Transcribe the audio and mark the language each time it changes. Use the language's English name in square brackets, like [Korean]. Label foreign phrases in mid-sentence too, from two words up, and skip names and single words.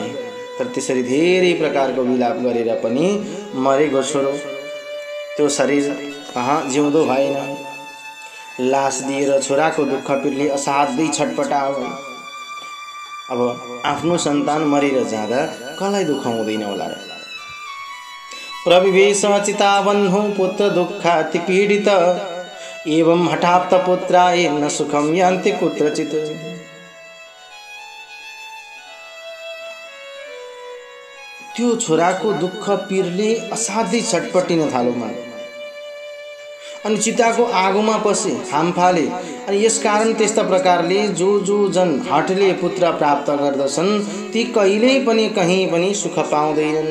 [Nepali] तर त्यसरी धेरै प्रकारको विलाप गरेर पनि मरेको छोरो त्यो शरीर जिउँदो भएन। लास दिएर छोराको दुःख पिरले असाध्यै छटपटायो। अब आफ्नो सन्तान मरेर जाँदा कसलाई दुःख हुँदैन होला र? [Sanskrit] प्रविवेश चिताबन्धु पुत्र दुःखाति पीडित एवं हठाप्त पुत्राय न सुखम यान्ति कुत्रचित्। [Nepali] त्यो छोराको दुःख पिरले असाध्यै छटपटिन थाल्यो मन। अनि चिताको आगोमा पसे हाम फाले। अनि यसकारण त्यस्ता प्रकारले जो जन हठले पुत्र प्राप्त गर्दछन् ती कहिल्यै पनि कहीँ पनि सुख पाउँदैनन्।